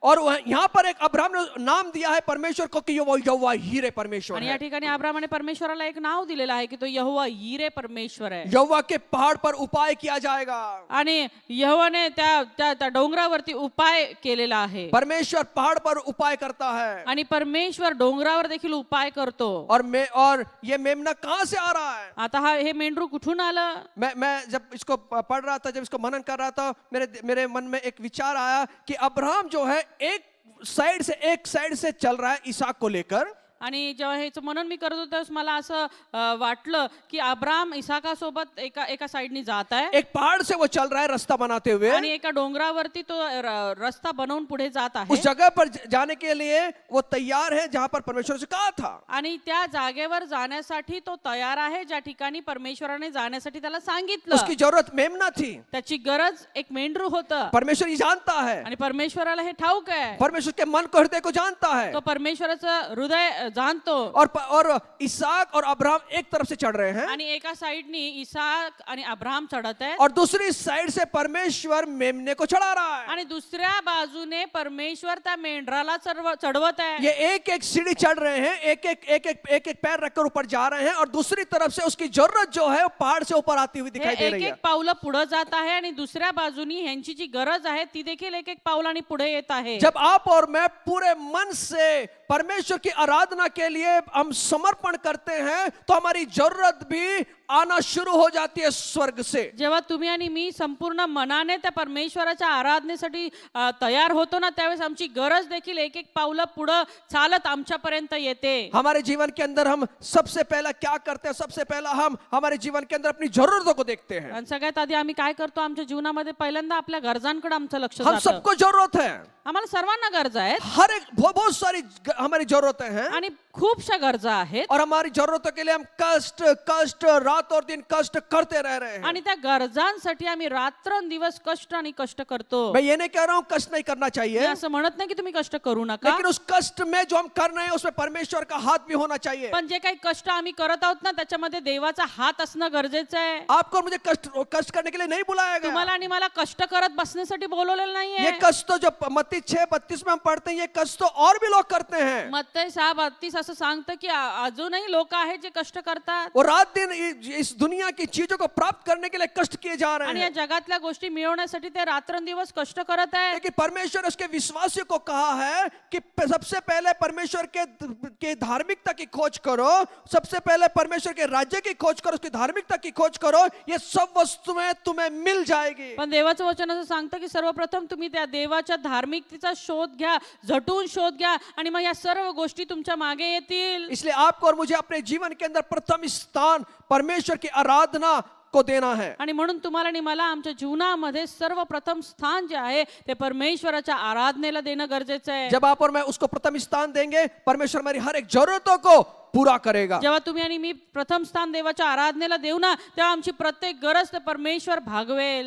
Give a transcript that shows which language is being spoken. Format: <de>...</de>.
<hi>और यहाँ पर एक अब्राहम ने नाम दिया है परमेश्वर को कि वो यहोवा यीरे परमेश्वर</hi> <mr>आणि या</mr> <hi>है.</hi> <mr>ठिकाणी अब्रामाने परमेश्वराला एक नाव दिलेलं आहे की तो यहोवा यीरे परमेश्वर आहे.</mr> <hi>यहोवा के पहाड़ पर उपाय किया जाएगा.</hi> <mr>आणि यहोवाने त्या डोंगरावरती उपाय केलेला आहे.</mr> <hi>परमेश्वर पहाड़ पर उपाय करता है.</hi> <mr>आणि परमेश्वर डोंगरावर देखील उपाय करतो.</mr> <hi>और ये मेमना कहां से आ रहा है?</hi> <mr>आता हे मेंढरू कुठून आलं?</mr> <hi>मैं जब इसको पढ़ रहा था, जब इसको मनन कर रहा था, मेरे मन में एक विचार आया कि अब्राहम जो है एक साइड से चल रहा है इसहाक को लेकर.</hi> <mr>आणि जेव्हा ह्याचं मनन मी करत होतो तेव्हा मला असं वाटलं की अब्राम इसाकासोबत एका साइडनी जात आहे.</mr> <hi>एक पहाड़ से वो चल रहा है रास्ता बनाते हुए.</hi> <mr>आणि एका डोंगरावरती तो रस्ता बनवून पुढे जात आहे.</mr> <hi>उस जगह पर जाने के लिए वो तैयार है जहां पर परमेश्वर से कहा था.</hi> <mr>आणि त्या जागेवर जाण्यासाठी तो तयार आहे ज्या ठिकाणी परमेश्वराने जाण्यासाठी त्याला सांगितलं.</mr> <hi>उसकी जरूरत मेमना थी.</hi> <mr>त्याची गरज एक मेंढरू होतं.</mr> <hi>परमेश्वर ये जानता है.</hi> <mr>आणि परमेश्वराला हे ठाऊक आहे.</mr> <hi>परमेश्वर के मन को, हृदय को जानता है.</hi> <mr>तो परमेश्वराचं हृदय जाणतो.</mr> <hi>और इसहाक और अब्राहम एक तरफ से चढ़ रहे हैं,</hi> <mr>आणि एका साइडनी इसाक आणि अब्राहम चढत आहेत.</mr> <hi>और दूसरी साइड से परमेश्वर मेमने को चढ़ा रहा है.</hi> <mr>आणि दुसऱ्या बाजूने परमेश्वर त्या मेंढराला चढवत आहे.</mr> <hi>ये एक सीढ़ी चढ़ रहे हैं, एक पैर रखकर ऊपर जा रहे हैं, और दूसरी तरफ से उसकी जरूरत जो है वो पहाड़ से ऊपर आती हुई दिखाई दे रही है.</hi> <mr>एक पावलं पुढे जात आहे आणि दुसऱ्या बाजूनी ह्यांची जी गरज आहे ती देखील एक पावलांनी पुढे येत आहे.</mr> <hi>जब आप और मैं पूरे मन से परमेश्वर की आराधना के लिए हम समर्पण करते हैं, तो हमारी जरूरत भी आना शुरू हो जाती है स्वर्ग से.</hi> <mr>जेव्हा तुम्ही आणि मी संपूर्ण मनाने त्या परमेश्वराच्या आराधनेसाठी तयार होतो ना, त्यावेळेस आमची गरज देखील एक पावलं पुढे चालत आमच्यापर्यंत येते.</mr> <hi>हमारे जीवन के अंदर हम सबसे पहला क्या करते हैं? सबसे पहला हम हमारे जीवन के अंदर अपनी जरूरतों को देखते हैं.</hi> <mr>आणि सगळ्यात आधी आम्ही काय करतो? आमच्या जीवनामध्ये पहिल्यांदा आपल्या गरजांकडे आमचं लक्ष</mr> <hi>हम</hi> <mr>जातं.</mr> <hi>सबको जरूरत है.</hi> <mr>आम्हाला सर्वांना गरजा आहेत</mr> <hi>हर एक बहुत सारी हमारी जरूरतें हैं,</hi> <mr>आणि खूपशा गरजा आहेत.</mr> <hi>और हमारी जरूरतों के लिए हम कष्ट रात और दिन कष्ट करते रह रहे हैं.</hi> <mr>आणि त्या गरजांसाठी आम्ही रात्रंदिवस कष्ट आणि कष्ट करतो.</mr> <hi>मैं ये नहीं कह रहा हूँ कष्ट नहीं करना</hi> <mr>मी</mr> <hi>चाहिए,</hi> <mr>असं म्हणत नाही की तुम्ही कष्ट करू नका,</mr> <hi>लेकिन उस कष्ट में जो हम कर रहे हैं उसमें परमेश्वर का हाथ भी होना चाहिए.</hi> <mr>पण जे काही कष्ट आम्ही करत आहोत ना, त्याच्यामध्ये देवाचा हात असणं गरजेचं आहे.</mr> <hi>आपको मुझे कष्ट करने के लिए नहीं बुलाया गया.</hi> <mr>तुम्हाला आणि मला कष्ट करत बसण्यासाठी बोलवलेलं</mr> <hi>ये</hi> <mr>नाहीये.</mr> <hi>कष्ट तो जो मत्ती 6:32 में हम पढ़ते हैं, ये कष्ट तो और भी लोग करते हैं.</hi> <mr>मत्ती 6:32 असं सांगतं की अजूनही लोक आहेत जे कष्ट करतात</mr> <hi>वो रात दिन इस दुनिया की चीजों को प्राप्त करने के लिए कष्ट किए जा रहे</hi> <mr>आणि या</mr> <hi>हैं.</hi> <mr>जगातल्या गोष्टी मिळवण्यासाठी ते रात्रंदिवस कष्ट करत आहेत.</mr> <hi>लेकिन परमेश्वर उसके विश्वासियों को कहा है कि सबसे पहले परमेश्वर के धार्मिकता की खोज करो, सबसे पहले परमेश्वर के राज्य की खोज करो, उसकी धार्मिकता की खोज करो, ये सब वस्तुएं तुम्हें मिल जाएगी.</hi> <mr>पण देवाचं वचन असं सांगतं की सर्वप्रथम तुम्ही त्या देवाच्या धार्मिकतेचा शोध घ्या, झटून शोध घ्या, आणि मग या सर्व गोष्टी तुमच्या मागे येतील.</mr> <hi>इसलिए आपको और मुझे अपने जीवन के अंदर प्रथम स्थान परमेश्वर की आराधना को देना है.</hi> <mr>आणि म्हणून तुम्हाला आणि मला आमच्या जीवनामध्ये सर्वप्रथम स्थान जे आहे ते परमेश्वराच्या आराधनेला देणं गरजेचं आहे.</mr> <hi>जब आप और मैं उसको प्रथम स्थान देंगे, परमेश्वर हमारी हर एक जरूरतों को पूरा करेगा.</hi> <mr>जेव्हा तुम्ही आणि मी प्रथम स्थान देवाच्या आराधनेला देऊ ना, तेव्हा आमची प्रत्येक गरज ते परमेश्वर भागवेल.</mr>